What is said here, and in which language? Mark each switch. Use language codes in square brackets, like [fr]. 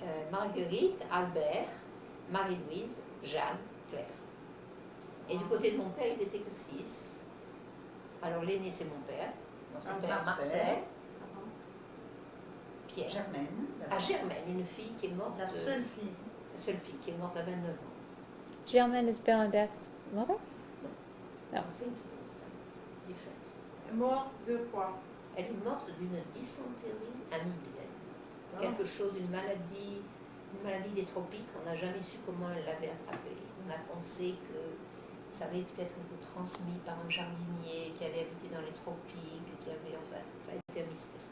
[fr] Marguerite, Albert, Marie-Louise, Jeanne, Claire. Et du côté de mon père, ils étaient que 6. Alors l'aîné, c'est mon père, notre père Marcel, Pierre. Germaine. Ah, Germaine, une fille qui est morte, La seule fille. la seule fille qui est morte à 29 ans. [en] Germaine is Bernadette's mother? Ah. [fr] C'est une fille, différente. mort de quoi? Elle est morte d'une dysenterie amibienne. Ah. Quelque chose, une maladie des tropiques. On n'a jamais su comment elle l'avait attrapée. On a pensé que ça avait peut-être été transmis par un jardinier qui avait habité dans les tropiques, qui avait, enfin, ça a été un mystère.